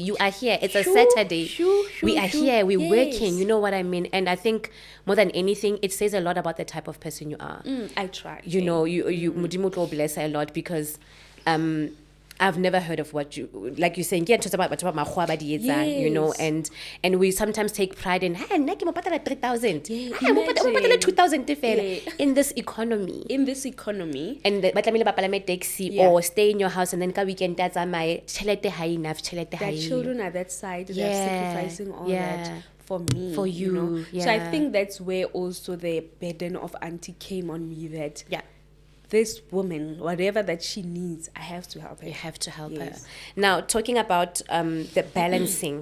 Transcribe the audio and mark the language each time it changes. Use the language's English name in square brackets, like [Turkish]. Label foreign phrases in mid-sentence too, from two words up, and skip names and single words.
[English] You are here. It's a Saturday. We are here. We're working. You know what I mean? And I think more than anything, it says a lot about the type of person you are. I try. You know, you [Southern Sotho] Modimo tlo [English] bless a lot because I've never heard of what you, like you're saying, you know, and we sometimes take pride in, [Southern Sotho] hey, nna ke mo patala 3,000. Hey, mo patala 2,000 [English] in this economy. [Southern Sotho] And ba tlamehile ba palame taxi [English] or stay in your house, and then [Southern Sotho] ka weekend ta tsamaye, tjhelete ha enough, tjhelete ha [English] That enough. children are that side. They're sacrificing all that for me. For you. know? Yeah. So I think that's where also the burden of auntie came on me, that this woman, whatever that she needs, I have to help her. You have to help her. Now, talking about the balancing.